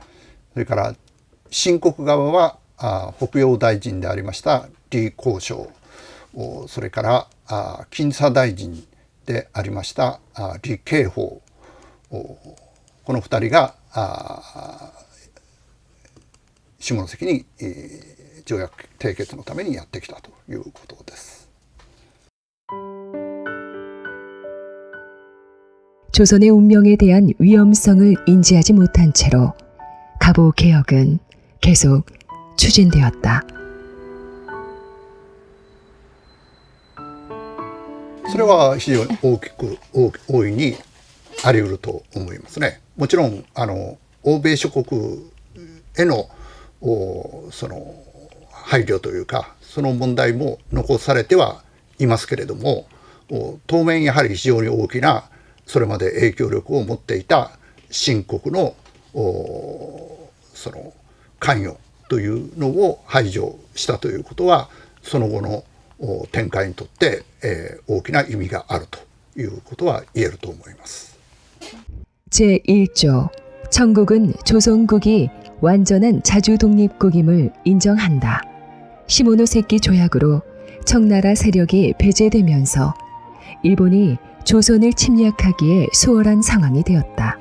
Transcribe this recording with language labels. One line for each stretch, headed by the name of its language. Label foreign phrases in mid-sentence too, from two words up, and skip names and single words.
Japanese: それから新国側は北洋大臣でありました李光章、それから近佐大臣でありました李慶宝、この2人が下関に条約締結のためにやってきたということです。
Korean: 조선의 운명에 대한 위험성을 인지하지 못한 채로 갑오 개혁은 계속 추진되었다.
Japanese: それは非常に大いにあり得ると思いますね。もちろん欧米諸国へのその配慮というか、その問題も残されてはいますけれども、当面やはり非常に大きなそれまで影響力を持っていた新国のその関与というのを排除したということは、その後の展開にとって、大きな意味があるということは言えると思います。
Korean: 제1조 청국은 조선국이 완전한 자주독립국임을 인정한다. 시모노세키 조약으로 청나라 세력이 배제되면서 일본이 조선을 침략하기에 수월한 상황이 되었다.